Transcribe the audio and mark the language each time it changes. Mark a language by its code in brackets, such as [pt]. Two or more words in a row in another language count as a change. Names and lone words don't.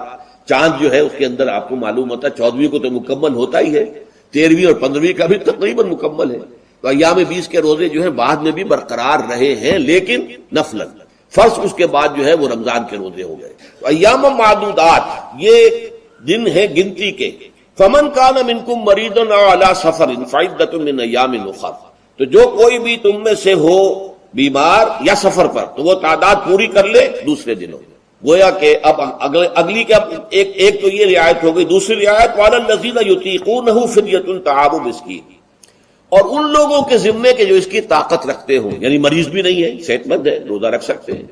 [ur] چاند جو ہے اس کے اندر آپ کو معلوم ہوتا ہے 14ویں کو تو مکمل ہوتا ہی ہے، 13ویں اور 15ویں کا بھی تقریباً مکمل ہے. تو ایام 20 کے روزے جو ہیں بعد میں بھی برقرار رہے ہیں، لیکن نفلاً. فرض اس کے بعد جو ہے وہ رمضان کے روزے ہو گئے. تو ایام معدودات یہ دن ہے گنتی کے. [ar] فمن کان منکم مریض او علی سفر فعدۃ من ایام اخر. [ur] تو جو کوئی بھی تم میں سے ہو بیمار یا سفر پر تو وہ تعداد پوری کر لے دوسرے دنوں. گویا کہ اب اگلی کے ایک تو یہ رعایت ہو گئی. دوسری رعایت [ar] وعلی الذین یطیقونہ فدیۃ طعام مسکین. [ur] اور ان لوگوں کے ذمے کے جو اس کی طاقت رکھتے ہوں، یعنی مریض بھی نہیں ہے، صحت مند ہے، روزہ رکھ سکتے ہیں.